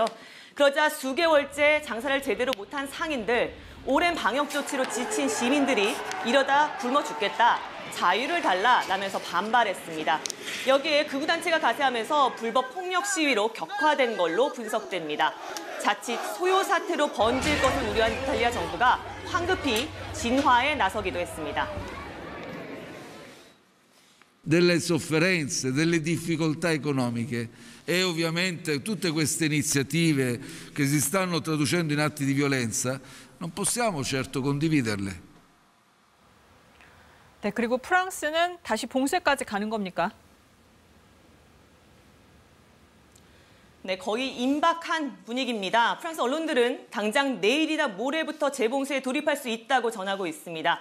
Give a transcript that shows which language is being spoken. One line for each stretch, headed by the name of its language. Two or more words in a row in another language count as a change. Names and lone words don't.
Korean: 그러자 수개월째 장사를 제대로 못한 상인들, 오랜 방역 조치로 지친 시민들이 이러다 굶어 죽겠다, 자유를 달라라면서 반발했습니다. 여기에 극우단체가 가세하면서 불법 폭력 시위로 격화된 걸로 분석됩니다. 자칫 소요 사태로 번질 것을 우려한 이탈리아 정부가 황급히 진화에 나서기도 했습니다.
Italian: delle sofferenze, delle difficoltà economiche e ovviamente tutte queste iniziative che si stanno traducendo in atti di violenza non possiamo certo condividerle.
Korean: 네, 그리고 프랑스는 다시 봉쇄까지 가는 겁니까? 네, 거의 임박한 분위기입니다. 프랑스 언론들은 당장 내일이나 모레부터 재봉쇄에 돌입할 수 있다고 전하고 있습니다.